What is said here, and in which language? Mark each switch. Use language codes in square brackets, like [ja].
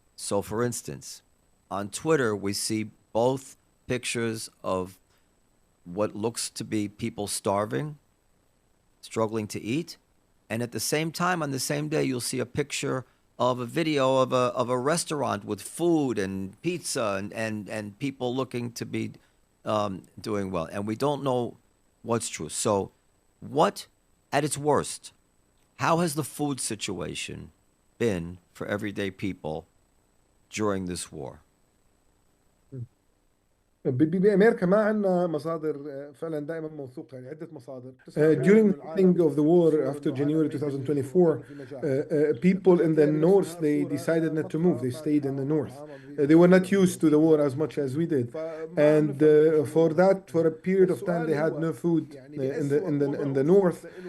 [en] So, for instance, on Twitter, we see both pictures of what looks to be people starving, struggling to eat, and at the same time, on the same day, you'll see a picture of a video of a restaurant with food and pizza and people looking to be doing well. And we don't know what's true. So what, at its worst, how has the food situation been for everyday people during this war? [ar] بأمريكا ما عندنا مصادر فعلا دائما موثوقة يعني عدة مصادر. [en] During the beginning of the war after January 2024, people in the north they decided not to move. They stayed in the north. They were not used to the war as much as we did, and for a period of time they had no food in the north.